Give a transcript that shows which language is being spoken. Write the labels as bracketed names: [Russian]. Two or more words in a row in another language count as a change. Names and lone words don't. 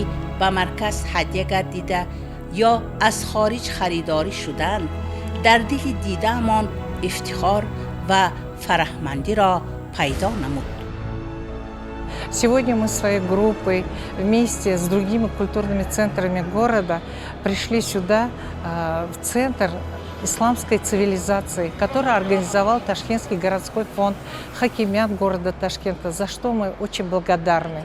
[Persian] به مرکز هدیه گردیده یا از خارج خریداری شدند در دل دیده‌مان افتخار و فرحمندی را پیدا نمود. [Russian] Сегодня мы своей группой вместе с другими культурными центрами города пришли сюда, в центр исламской цивилизации, который организовал Ташкентский городской фонд, хакимят города Ташкента, за что мы очень благодарны.